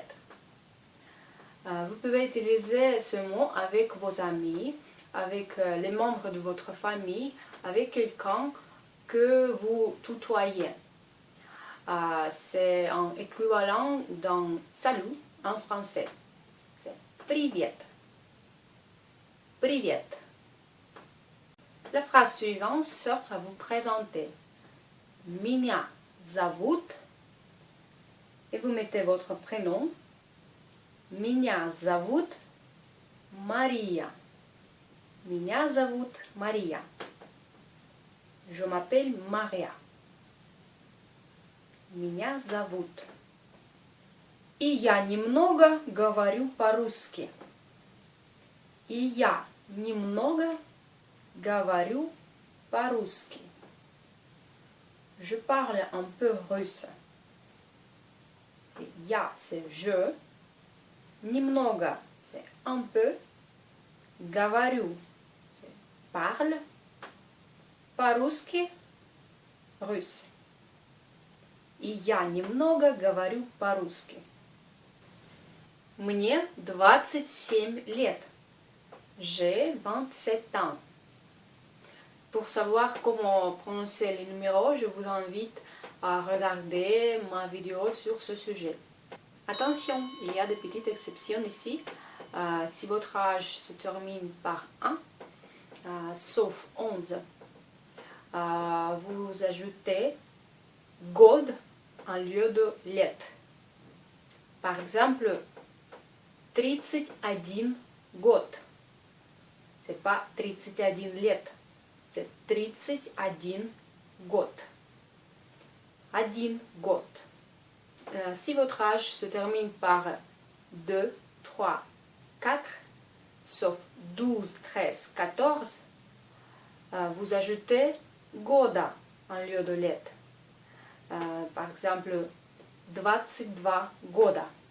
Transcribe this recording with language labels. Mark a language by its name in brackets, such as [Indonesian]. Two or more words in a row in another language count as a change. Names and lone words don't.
[French] Vous pouvez utiliser ce mot avec vos amis, avec les membres de votre famille, avec quelqu'un que vous tutoyez. C'est un équivalent d'un salut en français. [Russian] C'est Привет. Привет. [French] La phrase suivante sert à vous présenter. [Russian] Меня зовут. [French] Et vous mettez votre prénom. [Russian] Меня зовут Maria. Меня зовут Maria. [French] Je m'appelle Maria. [Russian] Меня зовут. И я немного говорю по-русски. И я немного говорю по-русски. [French] Je parle un peu russe. Я, c'est je. Немного, c'est un peu. Говорю, c'est parle. По-русски, russe. [Russian] И я немного говорю по-русски. Мне 27 лет. [French] J'ai 27 ans. Pour savoir comment prononcer les numéros, je vous invite à regarder ma vidéo sur ce sujet. Attention, il y a des petites exceptions ici. Si votre âge se termine par 1, sauf 11, vous ajoutez God en lieu de let. Par exemple, 31 год. C'est pas 31 лет. C'est 31 год. [Russian] Один год. [French] Si votre âge se termine par 2, 3, 4, sauf 12, 13, 14, vous ajoutez года en lieu de let. Par exemple, 22 года.